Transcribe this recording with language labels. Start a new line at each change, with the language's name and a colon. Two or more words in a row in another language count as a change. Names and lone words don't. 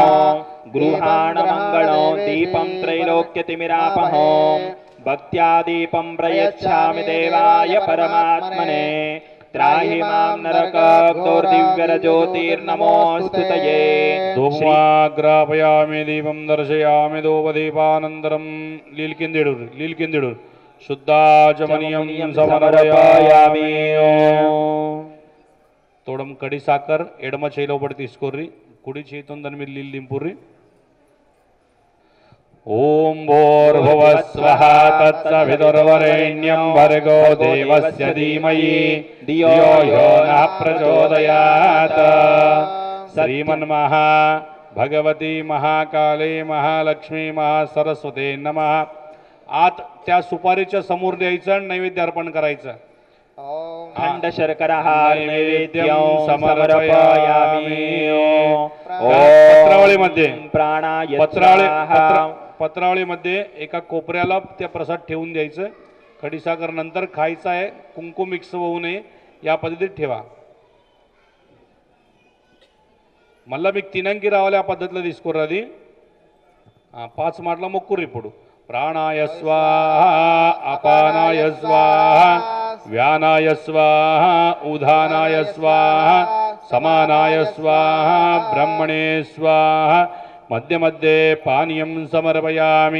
Sanskrit: गृहाण मंगलो दीपं त्रैलोक्यतिमिरापहं भक्त्या दीपं प्रयच्छामि देवाय परमात्मने त्राहि मां नरकदुर्दिव्यरज्योतिर्नमोस्तुतये धूमाग्रापयामि दीपं दर्शयामि धूपदीपानन्तरं लील्किंदिडुर शुद्धाचमनीयं समर्पयामि
Telugu: తోడం కడి సాకర్ ఎడమ చేయిలో పడి తీసుకోర్రి కుడి చేతితో దాని మీద నీళ్ళు దింపుర్రి
Sanskrit: ఓం భూర్భువస్వః తత్సవితుర్వరేణ్యం భర్గో దేవస్య ధీమహి ధియో యో నః ప్రచోదయాత్ శ్రీమన్మహా భగవతి మహాకాళీ మహాలక్ష్మీ మహాసరస్వతే నమః
Marathi: आत त्या सुपारीच्या समोर द्यायचं आणि नैवेद्य अर्पण करायचं.
Sanskrit: ओम खंड शर्करा नैवेद्यं समर्पयामि. समर्पयामि.
Marathi: पत्रावळीमध्ये
Sanskrit: प्राणाय
Marathi: पत्रावळीमध्ये एका कोपऱ्याला त्या प्रसाद ठेवून द्यायचं. खडीसागर नंतर खायचा आहे. कुंकुम मिक्स होऊ नये या पद्धतीत ठेवा.
Telugu: మళ్ళా మీకు తినంకి రావాలి ఆ పద్ధతిలో తీసుకోరు. అది 5 మాటల మొక్కురు.
Sanskrit: ఇప్పుడు ప్రాణాయ స్వాహ, అపానాయ స్వాహ, వ్యానాయ స్వాహ, ఉదానాయ స్వాహ, సమానాయ స్వాహ, బ్రహ్మణే స్వాహ, మధ్య మధ్యే పానీయం సమర్పయామి.